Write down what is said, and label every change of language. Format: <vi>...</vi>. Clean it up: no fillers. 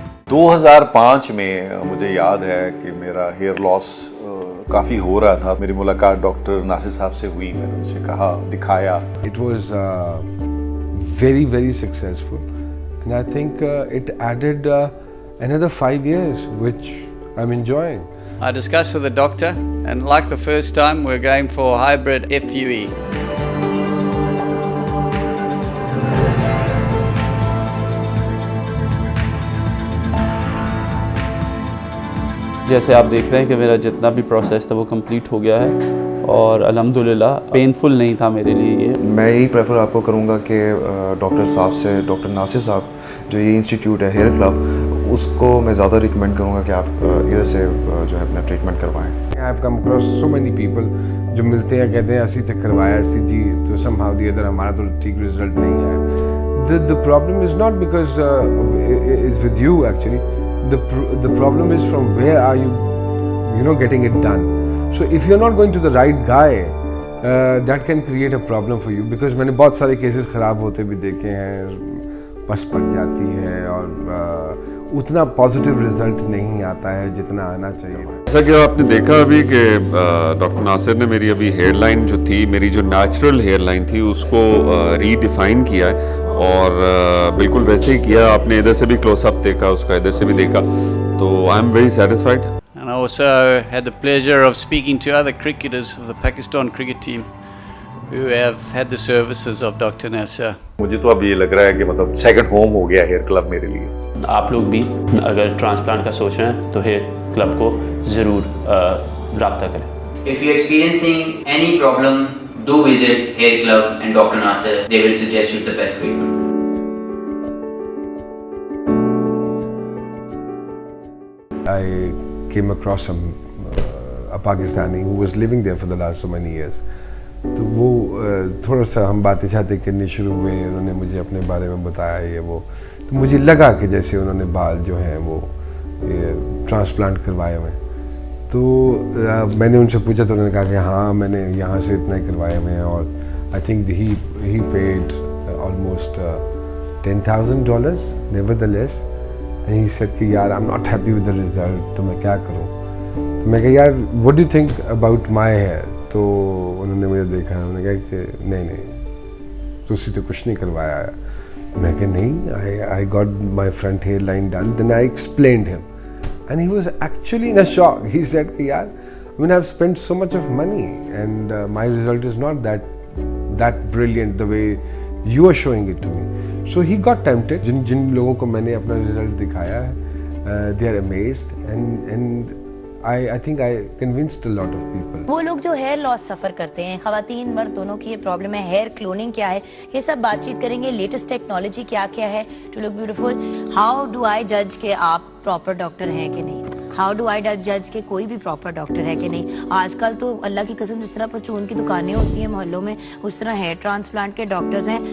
<ur>دو 2005 میں مجھے یاد ہے کہ میرا ہیئر لاس کافی ہو رہا تھا. میری ملاقات ڈاکٹر ناصر صاحب سے ہوئی. میں نے ان سے کہا، دکھایا.</ur> <en>It was very, very successful. And I think it added another 5 years, which I'm enjoying. I discussed with the doctor, and like the first time, we're going for hybrid FUE.</en> <ur>جیسے آپ دیکھ رہے ہیں کہ میرا جتنا بھی پروسیس تھا وہ کمپلیٹ ہو گیا ہے اور الحمدللہ پینفل نہیں تھا میرے لیے. یہ میں یہی پریفر آپ کو کروں گا کہ ڈاکٹر صاحب سے، ڈاکٹر ناصر صاحب جو یہ انسٹیٹیوٹ ہے ہیئر کلب، اس کو میں زیادہ ریکمینڈ کروں گا کہ آپ ادھر سے جو ہے اپنا ٹریٹمنٹ کروائیں.</ur> <en>I have come across so many people</en> <ur>جو ملتے ہیں کہتے ہیں اسی تک کروایا اسی جی تو</ur> <en>somehow the other</en> <ur>ہمارا تو ٹھیک رزلٹ نہیں ہے.</ur> <en>The problem is not because it's with you actually. The problem is from where are you getting it done. So if you're not going to the right guy, that can create a problem for you, because</en> <ur>میں نے بہت سارے cases خراب ہوتے بھی دیکھے ہیں. پس پڑ جاتی ہے اور اتنا پازیٹیو رزلٹ نہیں آتا ہے جتنا آنا چاہیے. جیسا کہ آپ نے دیکھا ابھی کہ ڈاکٹر ناصر نے میری ابھی ہیئر لائن جو تھی، میری جو نیچرل ہیئر لائن تھی، اس کو ری ڈیفائن کیا ہے اور بالکل ویسے ہی کیا. آپ نے ادھر سے بھی کلوز اپ دیکھا، اس کا ادھر سے بھی دیکھا، تو</ur> <en>I am very satisfied. And I also had the pleasure of speaking to other cricketers of the Pakistan cricket team who have had the services of Dr. Nasser.</en> <ur>مجھے تو اب یہ لگ رہا ہے کہ مطلب سیکنڈ ہوم ہو گیا ہیئر کلب میرے لیے. آپ لوگ بھی اگر ٹرانسپلانٹ کا سوچ رہے ہیں تو ہیئر کلب کو ضرور رابطہ کریں.</ur> <en>If you're experiencing any problem, do visit Hair Club and Dr. Nasser. They will suggest you the best treatment. I came across a Pakistani who was living there for the last so many years.</en> <ur>تو وہ تھوڑا سا ہم باتیں شاتیں کرنی شروع ہوئے. انہوں نے مجھے اپنے بارے میں بتایا یہ وہ، تو مجھے لگا کہ جیسے انہوں نے بال جو ہیں وہ ٹرانسپلانٹ کروائے ہوئے ہیں. تو میں نے ان سے پوچھا تو انہوں نے کہا کہ ہاں میں نے یہاں سے اتنا کروائے ہوئے ہیں.</ur> <en>اور I think he paid almost $10,000 nevertheless. And he said</en> <ur>کہ یار</ur> <en>I am not happy with the result,</en> <ur>تو میں کیا کروں. تو میں کہا یار</ur> <en>What do you think about my hair.</en> <ur>تو انہوں نے مجھے دیکھا، انہوں نے کہا کہ نہیں تسی تو کچھ نہیں کروایا. میں کہ نہیں،</ur> <en>I got my front hair line done. Then I explained him and he was actually in a shock. He said</en> <ur>کہ یار</ur> <en>I mean I've spent so much of money and my result is not that brilliant the way you are showing it to me. So he got tempted.</en> <ur>جن لوگوں کو میں نے اپنا result دکھایا ہے</ur> <en>they are amazed and I think I convinced a lot of people.</en> <ur>وہ لوگ جو ہیئر لاس سفر کرتے ہیں، خواتین مرد دونوں کی یہ پرابلم ہے. ہیئر کلوننگ کیا ہے، یہ سب بات چیت کریں گے. لیٹسٹ ٹیکنالوجی کیا کیا ہے</ur> <en>To look beautiful. How do I جج</en> <ur>کہ آپ پراپر ڈاکٹر ہیں کہ نہیں. ہاؤ ڈو آئی جج کہ کوئی بھی پراپر ڈاکٹر ہے کہ نہیں. آج کل تو اللہ کی قسم جس طرح پرچون کی دکانیں ہوتی ہیں محلوں میں، اس طرح ہیئر ٹرانسپلانٹ کے ڈاکٹرز ہیں.</ur>